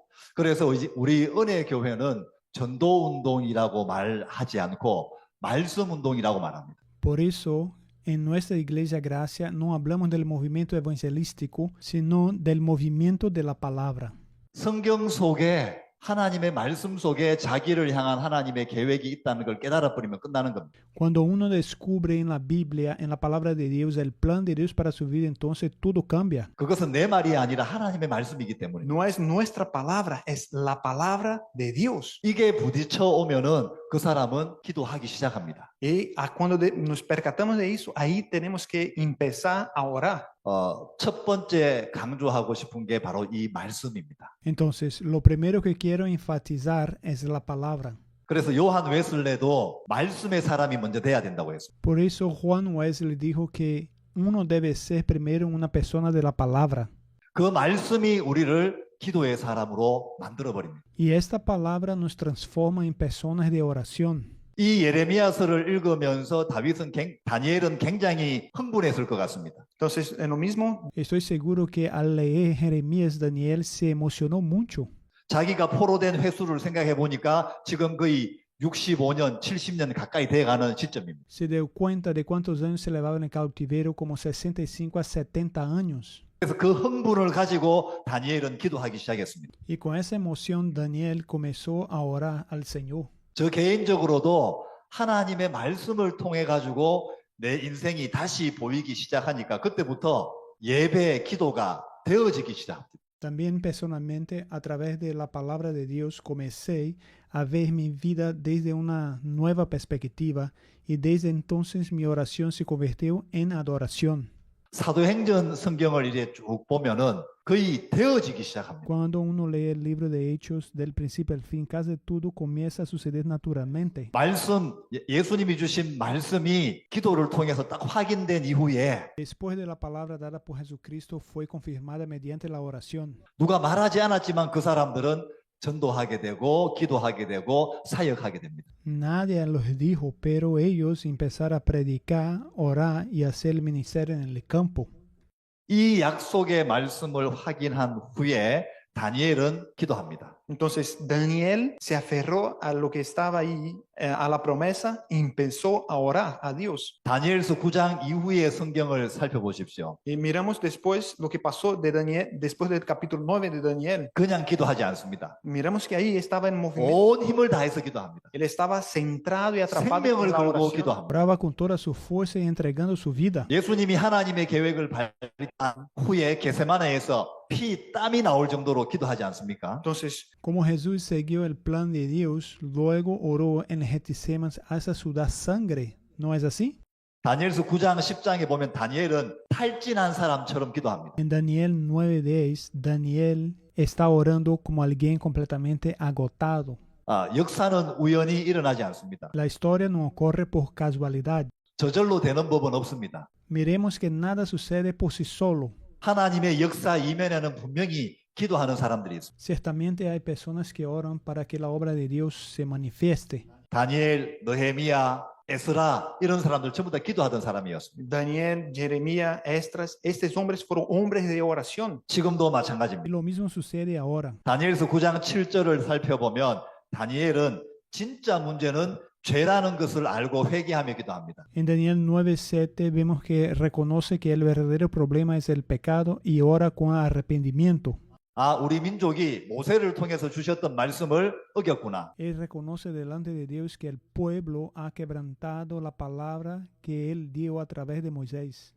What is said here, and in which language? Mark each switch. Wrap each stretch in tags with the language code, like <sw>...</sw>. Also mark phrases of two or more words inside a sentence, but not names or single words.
<ko>그래서 우리 은혜 교회는 전도 운동이라고 말하지 않고 말씀 운동이라고 말합니다.</ko> <es>Por eso, en nuestra iglesia Gracia no hablamos del movimiento evangelístico, sino del movimiento de la palabra.</es> <ko>성경 속에 하나님의 말씀 속에 자기를 향한 하나님의 계획이 있다는 걸 깨달아 버리면 끝나는 겁니다.</ko> <es>Cuando uno descubre en la Biblia, en la palabra de Dios, el plan de Dios para su vida, entonces todo cambia.</es> <ko>그것은 내 말이 아니라 하나님의 말씀이기 때문에</ko> <es>No es nuestra palabra, es la palabra de Dios.</es> <ko>이게 부딪혀 오면은 그 사람은 기도하기 시작합니다.</ko> <es>Y cuando nos percatamos de eso, ahí tenemos que empezar a orar.</es> <ko>첫 번째 강조하고 싶은 게 바로 이 말씀입니다.</ko> <es>Entonces, lo primero que quiero enfatizar es la palabra.</es> <ko>그래서 요한 웨슬레도 말씀의 사람이 먼저 돼야 된다고 했습니다.</ko> <es>Por eso Juan Wesley dijo que uno debe ser primero una persona de la palabra.</es> <ko>그 말씀이 우리를 기도의 사람으로 만들어 버립니다.</ko> <es>Y esta palabra nos transforma en personas de oración.</es> <ko>이 예레미야서를 읽으면서 다니엘은 굉장히 흥분했을 것 같습니다.</ko> <es>Entonces, en lo mismo, Estoy seguro que al leer Jeremías, Daniel se emocionó mucho.</es> <ko>자기가 포로된 횟수를 생각해 보니까 지금 거의 65년, 70년 가까이 돼가는 시점입니다.</ko> <es>Se dio cuenta de cuántos años se llevaba en el cautiverio, como 65 a 70 años.</es> <ko>그래서 그 흥분을 가지고 다니엘은 기도하기 시작했습니다.</ko> <es>Y con esa emoción, Daniel comenzó a orar al Señor.</es> <ko>저 개인적으로도 하나님의 말씀을 통해 가지고 내 인생이 다시 보이기 시작하니까 그때부터 예배, 기도가 되어지기 시작합니다.</ko> <es>También personalmente, a través de la palabra de Dios, comencé a ver mi vida desde una nueva perspectiva y desde entonces mi oración se convirtió en adoración.</es> <ko>사도행전 성경을 이제 쭉 보면은 거의 되어지기 시작합니다.</ko> <es>Cuando uno lee el libro de Hechos del principio al fin, casi todo comienza a suceder naturalmente.</es> <ko>말씀, 예수님이 주신 말씀이 기도를 통해서 딱 확인된 이후에</ko> <es>Después de la palabra dada por Jesucristo fue confirmada mediante la oración.</es> <ko>누가 말하지 않았지만 그 사람들은 전도하게 되고 기도하게 되고 사역하게 됩니다.</ko> <es>Nadie los dijo, pero ellos empezaron a predicar, orar y hacer el ministerio en el campo.</es> <ko>이 약속의 말씀을 확인한 후에 다니엘은 기도합니다.</ko> <es>entonces Daniel se aferró a lo que estaba ahí, a la promesa, y empezó a orar a Dios.</es> <ko>다니엘서 9장 이후의 성경을 살펴보십시오.</ko> <es>Y miramos después lo que pasó de Daniel, después del capítulo 9 de Daniel.</es> <ko>그냥 기도하지 않습니다.</ko> <es>Miramos que ahí estaba en movimiento.</es> <ko>온 힘을 다해서 기도합니다.</ko> <es>Él estaba centrado y atrapado en</es> <ko>생명을</ko> <es>la</es> <ko>걸고</ko> <es>oración.</es> <ko>기도합니다.</ko> <es>Oraba con toda su fuerza y entregando su vida.</es> <ko>예수님이 하나님의 계획을 발표한 후에 게세마네에서 피, 땀이 나올 정도로 기도하지 않습니까?</ko> <es>Entonces, Como Jesús siguió el plan de Dios, luego oró en Getsemaní hasta sudar sangre. ¿No es así?</es> <ko>다니엘서 9장 10장에 보면 다니엘은 탈진한 사람처럼 기도합니다.</ko> <es>En Daniel 9:10, Daniel está orando como alguien completamente agotado.</es> <ko>역사는 우연히 일어나지 않습니다.</ko> <es>La historia no ocurre por casualidad.</es> <ko>저절로 되는 법은 없습니다.</ko> <es>Miremos que nada sucede por sí solo.</es> <ko>하나님의 역사 이면에는 분명히 기도하는 사람들이 있습니다.</ko> <es>Ciertamente hay personas que oran para que la obra de Dios se manifieste.</es> <ko>다니엘, 느헤미야, 에스라 이런 사람들 전부 다 기도하던 사람이었습니다.</ko> <es>Daniel, Jeremías, Esdras, estos hombres fueron hombres de oración.</es> <ko>지금도</ko> <es>Y</es> <ko>마찬가지입니다.</ko> <es>lo mismo sucede ahora.</es> <ko>다니엘서 9장 7절을 살펴보면 다니엘은 진짜 문제는 죄라는 것을 알고 회개하며 기도합니다.</ko> <es>En Daniel 9:7 vemos que reconoce que el verdadero problema es el pecado y ora con arrepentimiento.</es> <ko>우리 민족이 모세를 통해서 주셨던 말씀을 어겼구나.</ko> <es>Él reconoce delante de Dios que el pueblo ha quebrantado la palabra que él dio a través de Moisés.</es>